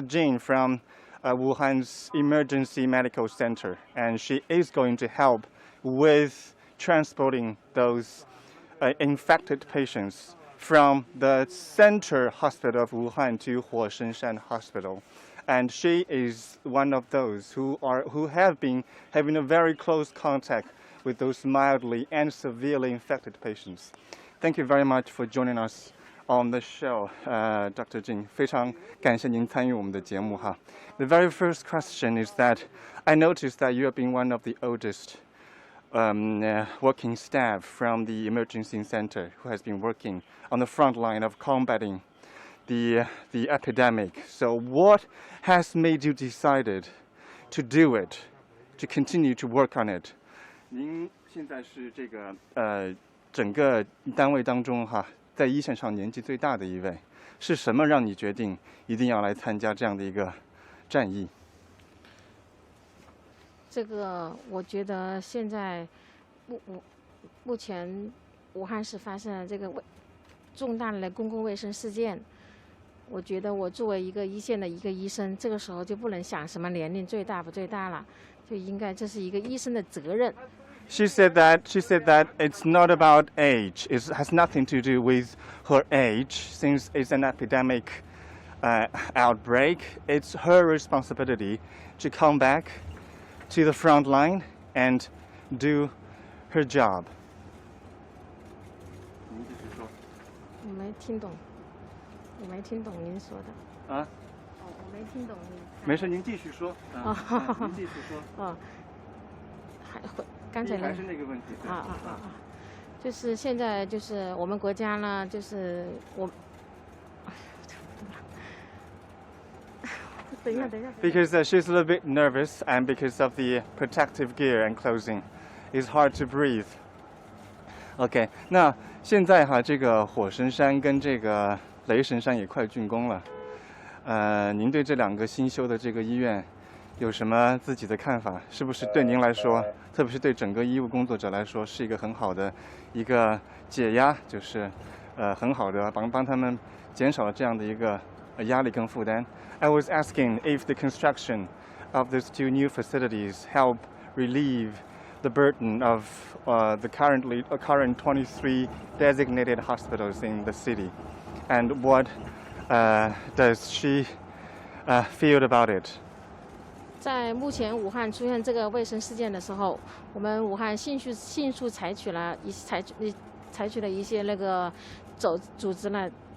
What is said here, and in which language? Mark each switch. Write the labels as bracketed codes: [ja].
[en] Jin from Wuhan's Emergency Medical Center, and she is going to help with transporting those infected patients from the center hospital of Wuhan to Huoshenshan Hospital. And she is one of those who have been having a very close contact with those mildly and severely infected patients. Thank you very much for joining us on the show, Dr. Jin. [zh] 非常感谢您参与我们的节目哈。 [en] The very first question is that I noticed that you have been one of the oldest working staff from the emergency center who has been working on the front line of combating the epidemic. So what has made you decided to do it, to continue to work on it? [zh] 您现在是这个整个单位当中哈，在一线上年纪最大的一位，是什么让你决定一定要来参加这样的一个战役？这个我觉得现在目前武汉市发生了这个重大的公共卫生事件，我觉得我作为一个一线的一个医生，这个时候就不能想什么年龄最大不最大了，就应该这是一个医生的责任。 [en] She said that it's not about age. It has nothing to do with her age, since it's an epidemic outbreak. It's her responsibility to come back to the front line and do her job. [zh] 您继续说。我没听懂您说的。啊？哦，我没听懂您。没事，您继续说。您继续说。哦，刚才还是那个问题。就是现在就是我们国家呢，就是我。 [en] Because she's a little bit nervous and because of the protective gear and clothing, it's hard to breathe. [zh] OK， 那现在哈，这个火神山跟这个雷神山也快竣工了。您对这两个新修的这个医院有什么自己的看法？是不是对您来说，特别是对整个医务工作者来说，是一个很好的一个解压，就是很好的帮他们减少了这样的一个压力跟负担。 [en] I was asking if the construction of these two new facilities help relieve the burden of the current 23 designated hospitals in the city, and what does she feel about it? [zh] 在目前武汉出现这个卫生事件的时候，我们武汉迅速采取了一些那个组织了。